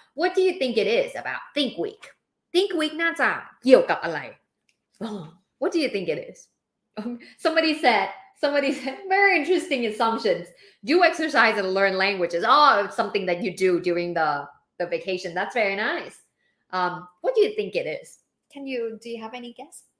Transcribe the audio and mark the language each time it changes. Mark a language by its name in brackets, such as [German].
[English] What do you think it is about Think Week? Think Week [Thai] น่าจะเกี่ยวกับอะไร [English] What do you think it is? Somebody said very interesting assumptions. Do exercise and learn languages. It's something that you do during the vacation. That's very nice. What do you think it is? Do you have any guess?